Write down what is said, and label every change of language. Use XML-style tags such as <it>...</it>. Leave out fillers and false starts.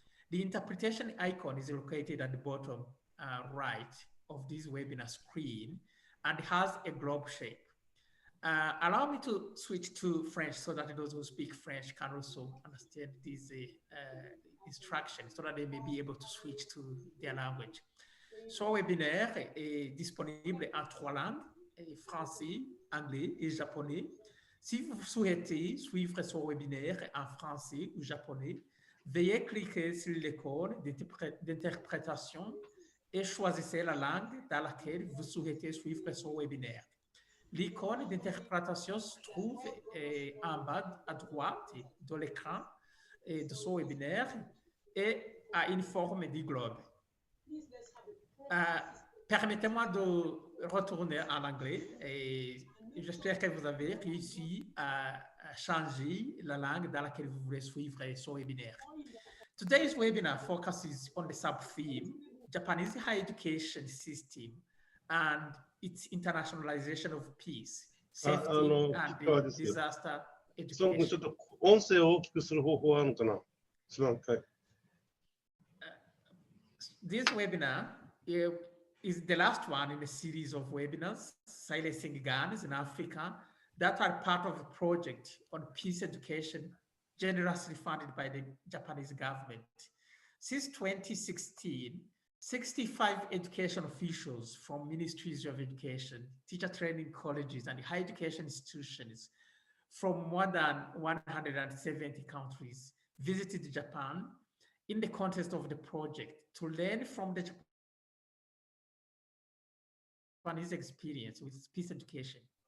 <en>The interpretation icon is located at the bottom right of this webinar screen and has a globe shape. Allow me to switch to French so that those who speak French can also understand these instructions so that they may be able to switch to their language.</en> <fr>Ce webinaire est disponible en 3 langues, français, anglais et japonais. Si vous souhaitez suivre ce webinaire en français ou japonais, veuillez cliquer sur l'icône d'interprétation et choisissez la langue dans laquelle vous souhaitez suivre ce webinaire. L'icône d'interprétation se trouve en bas à droite de l'écran de ce webinaire et a une forme de globe. Permettez-moi de retourner en anglais et j'espère que vous avez réussi à changer la langue dans laquelle vous voulez suivre ce webinaire.</fr> <en>Today's webinar focuses on the sub-theme, Japanese higher education system and its internationalization of peace, safety and disaster</en> <ja>そう、ちょ</ja> <en>education.</en> <ja>っと音声を大きくする方法はあるのかな。すまんかい。</ja> <en>This webinar is the last one in a series of webinars, Silencing Guns in Africa, that are part of a project on peace education generously funded by the Japanese government. Since 2016, 65 education officials from ministries of education, teacher training colleges, and higher education institutions from more than 170 countries visited Japan in the context of the project to learn from the Japanese experience with peace education.</en>